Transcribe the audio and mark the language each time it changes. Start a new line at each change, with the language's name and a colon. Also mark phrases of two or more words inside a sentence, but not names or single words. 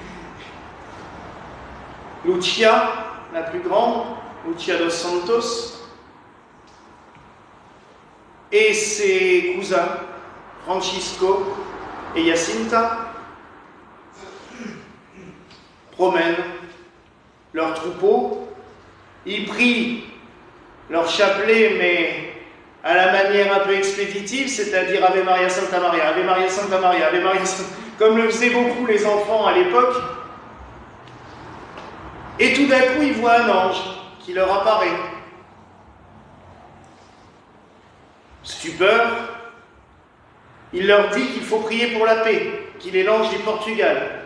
French: Lucia, la plus grande, Lucia dos Santos, et ses cousins, Francisco et Jacinta, promènent leur troupeau. Ils prient leur chapelet, mais à la manière un peu expéditive, c'est-à-dire
Portuguese: Ave Maria Santa Maria, Ave Maria Santa Maria, Ave Maria Santa...
French: comme le faisaient beaucoup les enfants à l'époque. Et tout d'un coup, ils voient un ange qui leur apparaît. Stupeur, il leur dit qu'il faut prier pour la paix, qu'il est l'ange du Portugal.